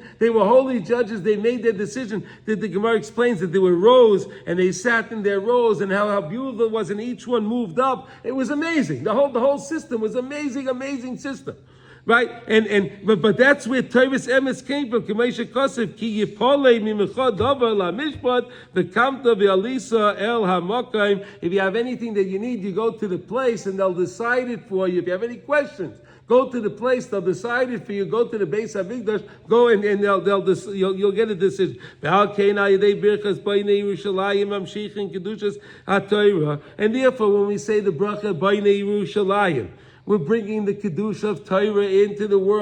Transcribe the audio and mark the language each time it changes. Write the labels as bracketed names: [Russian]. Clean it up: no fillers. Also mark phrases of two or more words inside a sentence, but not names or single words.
[English] They were holy judges. They made their decision. The Gemara explains that there were rows, and they sat in their rows, and how beautiful it was, and each one moved up. It was amazing. The whole system was amazing system. Right? But that's where Torah's emes came from. [Hebrew] כמו שכתוב כי יפלא ממך דבר למשפט וקמת ועלית אל המקום. [English] If you have anything that you need, you go to the place and they'll decide it for you. If you have any questions, go to the place, they'll decide it for you. Go to the Beis HaMikdash, go and you'll get a decision. And therefore, when we say the bracha B'nei Yerushalayim, we're bringing the Kedusha of Torah into the world.